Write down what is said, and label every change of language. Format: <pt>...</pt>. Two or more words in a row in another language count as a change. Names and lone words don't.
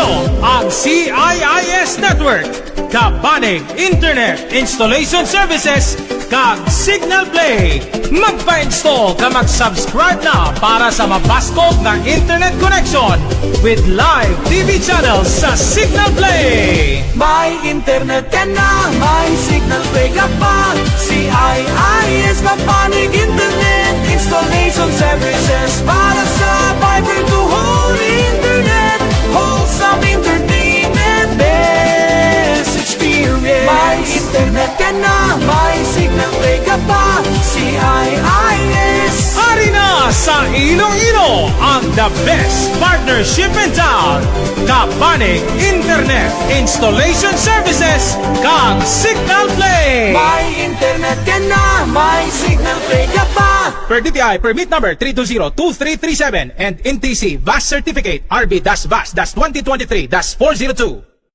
<hil>ang CIIS Network, Kabanig Internet Installation Services, kag Signal Play. Magpa-install ka mag-subscribe na para sa mabaskog na</hil> <en>internet connection with live TV channels</en> <hil>sa Signal Play. May internet ka na, may Signal Play ka pa.</hil> <en>CIIS Kapanig Internet Installation Services</en> <hil>para sa</hil> <en>fiber to home internet, wholesome entertainment, best experience.</en> <hil>May internet ka na, may Signal Play ka pa. CIIS. Ari na sa Iloilo ang</hil> <en>the best partnership in town.</en> <hil>Kabanig Internet Installation Services, kag Signal Play. May internet ka na, may Signal Play ka pa.</hil> <en>Per DTI permit number 320-2337 and NTC VAS certificate RB-VAS-2023-402.</en>